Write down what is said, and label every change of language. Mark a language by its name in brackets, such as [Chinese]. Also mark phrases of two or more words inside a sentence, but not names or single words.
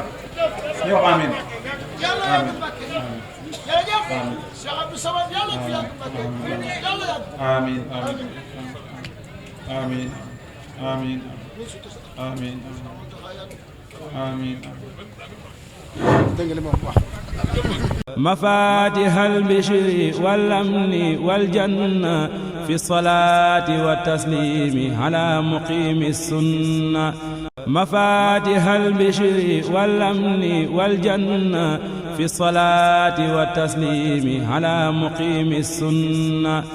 [Wolof] ñu wax amiin. amiin. amiin. amiin. amiin. amiin. amiin. dégg nga li ma wax. [Arabic] مفاتيح البشر والأمن والجنة في الصلاة والتسليم على مقيم السنة مفاتيح البشر والأمن والجنة في الصلاة والتسليم على مقيم السنة